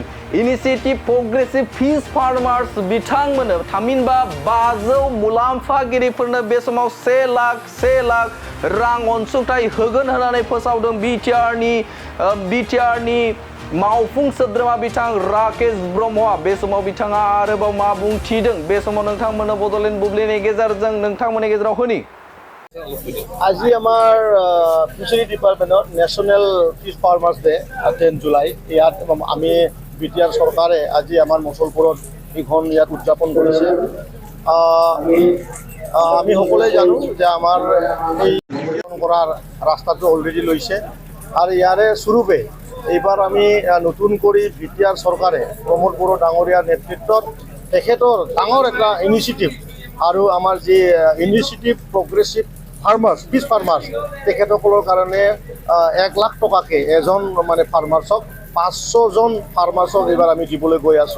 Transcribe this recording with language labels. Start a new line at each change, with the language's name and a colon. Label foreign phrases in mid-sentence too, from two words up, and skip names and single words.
English: initiative progressive fish farmers
Bodo: बिथांमोननो थामहिनबा 500 मुलाम्फागिरिफोरनो बे समाव 1 लाख रां अनसुंथाइ होगोन होननानै फोसावदों बिटिआरनि मावफुं सोद्रोमा बिथां राकेश ब्रह्मआ। बे समाव बिथाङा आरोबाव मा बुंथिदों बे समाव नोंथांमोननो बड'लेण्ड बुब्लिनि गेजेरजों नोंथांमोननि गेजेराव होनि।
Assamese: আজি আমাৰ ফিচাৰী ডিপাৰ্টমেণ্টত
English: national fish farmers day
Assamese: 10 জুলাই ইয়াত আমি বিটিআৰ চৰকাৰে আজি আমাৰ মুছলপুৰত এইখন ইয়াত উদযাপন কৰিছে। আমি সকলোৱে জানো যে আমাৰ এই কৰাৰ ৰাস্তাটো অলৰেডি লৈছে আৰু ইয়াৰে স্বৰূপে এইবাৰ আমি নতুন কৰি বিটিআৰ চৰকাৰে প্ৰমোদ বড়ো ডাঙৰীয়াৰ নেতৃত্বত তেখেতৰ ডাঙৰ এটা ইনিচিয়েটিভ আৰু আমাৰ যি
English: initiative progressive fish farmers
Assamese: তেখেতসকলৰ কাৰণে 1 লাখ টকাকৈ এজন ফাৰ্মাৰ্ছক 500জন ফাৰ্মাৰ্ছক এইবাৰ আমি দিবলৈ গৈ আছোঁ।